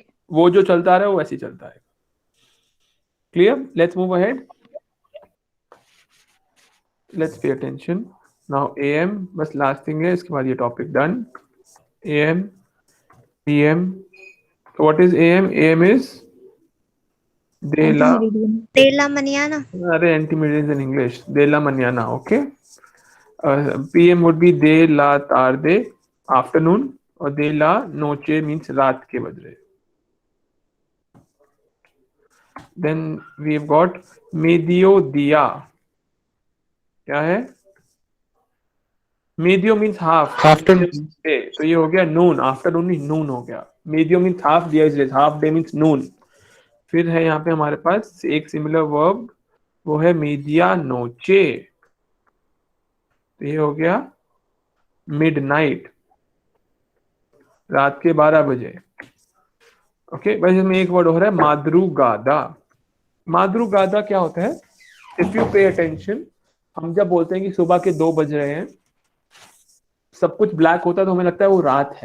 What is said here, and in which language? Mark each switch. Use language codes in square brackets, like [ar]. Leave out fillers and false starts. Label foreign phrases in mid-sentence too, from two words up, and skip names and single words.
[hi] वो जो चलता रहा है वो ऐसे ही चलता है. [en] Clear? Let's move ahead. Let's pay attention. now AM [hi] बस [en] last thing [hi] है, इसके बाद ये टॉपिक डन. [en] AM, PM. What is AM? AM is [es] de la. [en] Anti-meridian. [es] De la mañana. [en] अरे antimeridians in English. [es] de la mañana. [en] okay. PM would be [es] de la tarde, [hi] आफ्टरनून, और [es] de la noche [hi] मींस रात के बज रहे. [en] Then we've got mediodía. [hi] क्या है? [en] Medio means half. Afternoon. [hi] तो ये हो गया नून. आफ्टरनून नहीं, नून हो गया. [en] Medio means half, dia is less. Half day means noon. [hi] फिर है यहाँ पे हमारे पास एक [en] similar verb, [hi] वो है [es] media noche. [hi] तो ये हो गया मिडनाइट, रात के 12 बजे। ओके, बस इसमें एक वर्ड हो रहा है माद्रुगादा। माद्रुगादा क्या होता है? [en] if you pay attention, [hi] हम जब बोलते हैं कि सुबह के 2 बज रहे हैं, सब कुछ ब्लैक होता है तो हमें लगता है वो रात है।